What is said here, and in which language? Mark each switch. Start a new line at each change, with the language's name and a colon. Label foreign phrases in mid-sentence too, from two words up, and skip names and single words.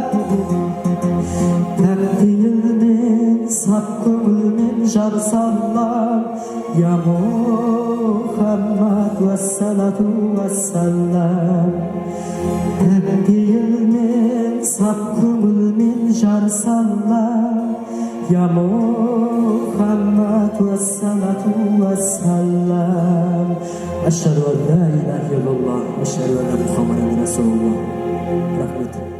Kazakh: Пәк бейілмен, сап көңілмен жар саллам,
Arabic: يا محمد والصلاة والسلام.
Kazakh: Пәк бейілмен, сап көңілмен жар саллам,
Arabic: يا محمد والصلاة والسلام. أشهد أن لا إله إلا الله وأشهد أن محمدا رسول الله.
Kazakh: Rahmat.